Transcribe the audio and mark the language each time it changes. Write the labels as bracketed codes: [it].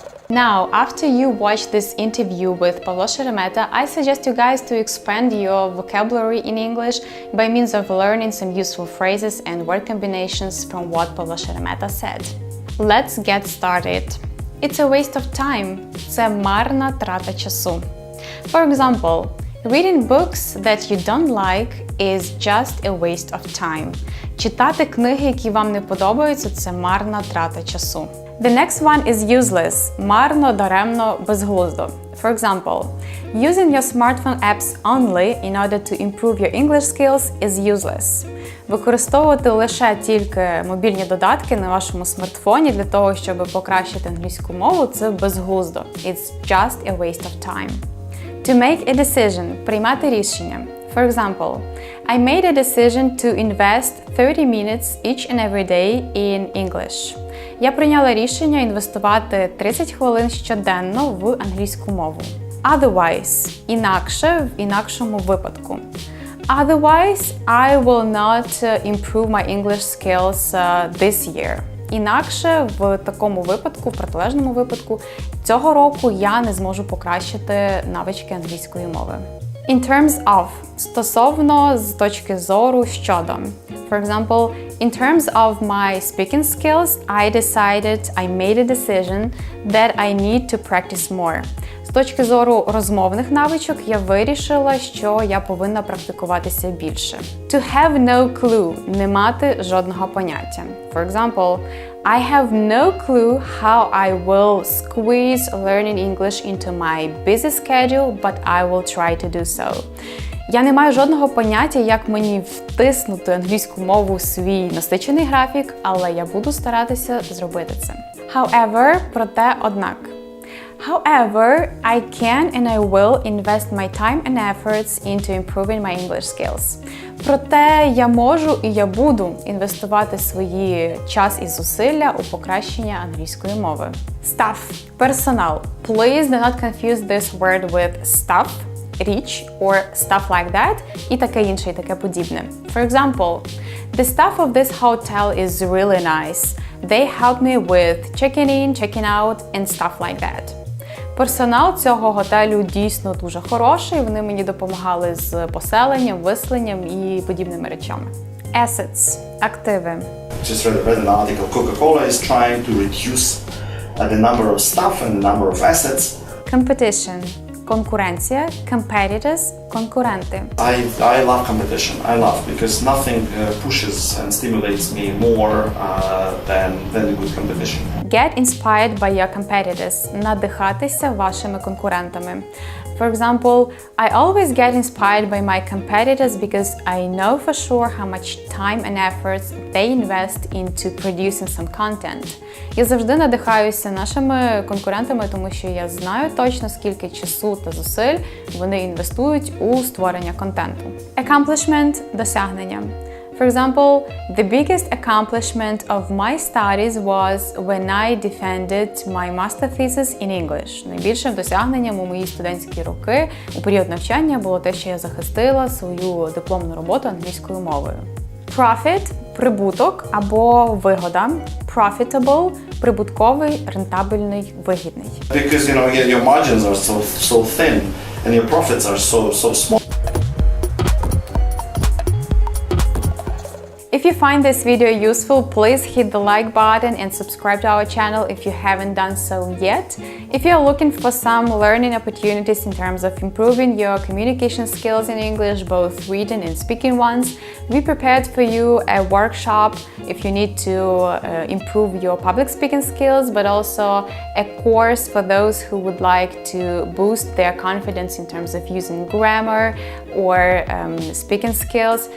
[en] Now, after you watch this interview with Pavlo Sheremeta, I suggest you guys to expand your vocabulary in English by means of learning some useful phrases and word combinations from what Pavlo Sheremeta said. Let's get started. It's a waste of time. [uk] Це марна трата часу. [en] For example, reading books that you don't like is just a waste of time. [uk] Читати книги, які вам не подобаються, це марна трата часу. [en] The next one is useless. [uk] Марно, даремно, безглуздо. [en] For example, using your smartphone apps only in order to improve your English skills is useless. [uk] Використовувати лише тільки мобільні додатки на вашому смартфоні для того, щоб покращити англійську мову, це безглуздо. [en] It's just a waste of time. To make a decision – [uk] приймати рішення. [en] For example, I made a decision to invest 30 minutes each and every day in English. [uk] Я прийняла рішення інвестувати 30 хвилин щоденно в англійську мову. [en] Otherwise [uk] – інакше, в інакшому випадку. [en] Otherwise, I will not improve my English skills this year. [uk] Інакше, в такому випадку, в протилежному випадку, цього року я не зможу покращити навички англійської мови. [en] In terms of [uk] – стосовно, з точки зору, щодо. [en] For example, in terms of my speaking skills, I made a decision that I need to practice more. [uk] З точки зору розмовних навичок, я вирішила, що я повинна практикуватися більше. [en] To have no clue – [uk] не мати жодного поняття. [en] For example, I have no clue how I will squeeze learning English into my busy schedule, but I will try to do so. [uk] Я не маю жодного поняття, як мені втиснути англійську мову в свій насичений графік, але я буду старатися зробити це. [en] However, [uk] проте, однак. [en] However, I can and I will invest my time and efforts into improving my English skills. [uk] Проте я можу і я буду інвестувати свої час і зусилля у покращення англійської мови. [en] Staff – персонал. Please do not confuse this word with staff, річ, or stuff like that, [uk] і таке інше, і таке подібне. [en] For example, the staff of this hotel is really nice. They help me with checking in, checking out, and stuff like that. [uk] Персонал цього готелю дійсно дуже хороший, вони мені допомагали з поселенням, виселенням і подібними речами. [en] Assets – активи. Just read an article. Coca-Cola is trying to reduce the number of staff and the number of assets. Competition – конкуренція, competitors – конкуренти. I love competition. I love because nothing pushes and stimulates me more than a good competition. Get inspired by your competitors. [uk] Надихатися вашими конкурентами. [en] For example, I always get inspired by my competitors because I know for sure how much time and efforts they invest into producing some content. [uk] Я завжди надихаюся нашими конкурентами, тому що я знаю точно, скільки часу та зусиль вони інвестують у створення контенту. [en] Accomplishment – досягнення. For example, the biggest accomplishment of my studies was when I defended my master thesis in English. [uk] Найбільшим досягненням у мої студентські роки у період навчання було те, що я захистила свою дипломну роботу англійською мовою. [en] Profit [uk] – прибуток або вигода. [en] Profitable [uk] – прибутковий, рентабельний, вигідний. [en] Because your margins are so thin and your profits are so small. If you find this video useful, please hit the like button and subscribe to our channel if you haven't done so yet. If you're looking for some learning opportunities in terms of improving your communication skills in English, both written and speaking ones, we prepared for you a workshop if you need to improve your public speaking skills, but also a course for those who would like to boost their confidence in terms of using grammar or speaking skills.